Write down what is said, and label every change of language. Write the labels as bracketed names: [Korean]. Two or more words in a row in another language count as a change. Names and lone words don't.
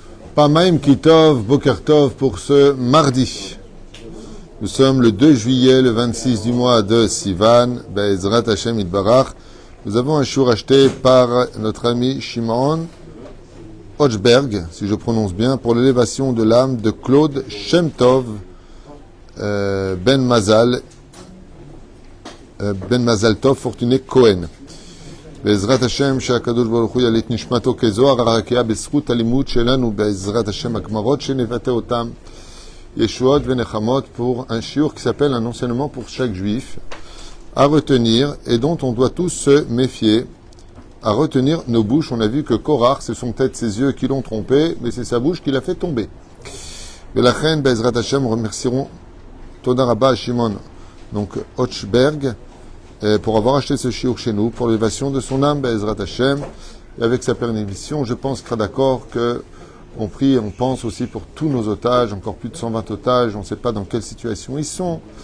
[Hebrew] פעמיים כי טוב, בוקר טוב [French] pour ce mardi. Nous sommes le 2 juillet, le 26 du mois de Sivan, [Hebrew] בעזרת השם יתברך. [French] Nous avons un chour acheté par notre ami Shimon Hochberg, si je prononce bien, pour l'élévation de l'âme de Claude Shem Tov Ben Mazal Tov Fortuné Cohen. [Hebrew] בעזרת השם שהקדוש ברוך הוא יליט נשמתו כזוהר הרקיע בזכות הלימוד שלנו בעזרת השם הגמרות שנבטא אותם ישועות ונחמות [French] pour un shiur qui s'appelle un enseignement pour chaque juif à retenir et dont on doit tous se méfier, à retenir nos bouches. On a vu que Korach, ce sont peut-être ses yeux qui l'ont trompé, mais c'est sa bouche qui l'a fait tomber. [Hebrew] ולכן בעזרת השם [French] remercierons [Hebrew] תודה רבה [French] à Shimon donc Hochberg pour avoir acheté ce shiur chez nous, pour l'élévation de son âme, [Hebrew] בעזרת השם, [French] et avec sa permission, je pense qu'il sera d'accord que on prie et on pense aussi pour tous nos otages, encore plus de 120 otages, on ne sait pas dans quelle situation ils sont.